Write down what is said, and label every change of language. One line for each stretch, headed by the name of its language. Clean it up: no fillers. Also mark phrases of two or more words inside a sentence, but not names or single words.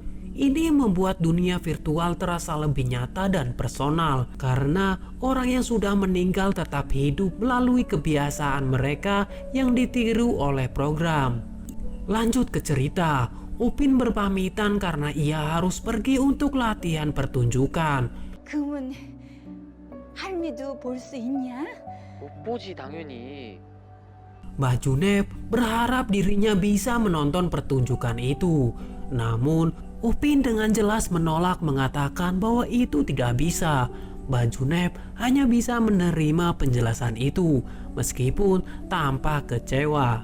Indonesian: Ini membuat dunia virtual terasa lebih nyata dan personal karena orang yang sudah meninggal tetap hidup melalui kebiasaan mereka yang ditiru oleh program. Lanjut ke cerita, Upin berpamitan karena ia harus pergi untuk latihan pertunjukan.
Korean: 그러면 할미도 볼 수 있냐? 못 보지 당연히.
Indonesian: Mbah Junep berharap dirinya bisa menonton pertunjukan itu. Namun Upin dengan jelas menolak, mengatakan bahwa itu tidak bisa. Mbah Junep hanya bisa menerima penjelasan itu meskipun tampak kecewa.